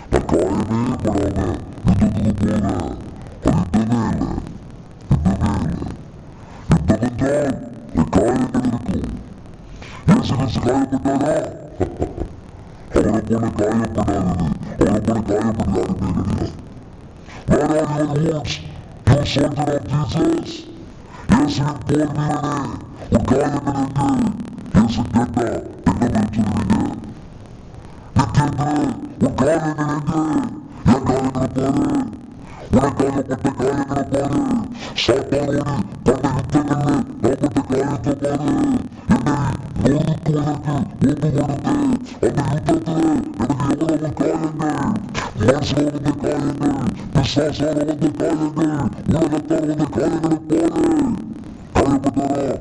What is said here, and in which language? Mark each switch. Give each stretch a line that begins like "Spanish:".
Tamil: காயமே படாம யுத்தத்துக்கு போக அது யுத்தமே இல்லை. என்னவென்றால் காயங்கள் இருக்கும். இயேசு கிறிஸ்து காயப்பட்டாரா? அவரை போல காயப்படாதது, அவரை போல காயப்பட யாருமே கிடையாது.
English: Where are your wounds, you soldier of Jesus?
Tamil: இயேசுவின் போர் வீரனே, உன் காயங்கள் எங்கே? இயேசு கேட்டா என்ன பதில் சொல்லுவீங்க? நித்யேந்திரே, உன் காயங்கள் எங்கே? என் காயங்களை பாரு, உனக்காகப்பட்ட காயங்களை பாரு, சாத்தானோடு கொண்ட யுத்தங்கள்ல நான் பட்ட காயத்தை பாரு, என்னை நொறுக்குவதற்கு ஒப்புக்கொடுத்து அந்த யுத்தத்திலே எனக்கு எவ்வளவு காயங்கள், மனுஷனால வந்த காயங்கள், பிசாசால வந்த காயங்கள், உலகத்தால் வந்த காயங்களை பாரு. காயப்பட்டாரா?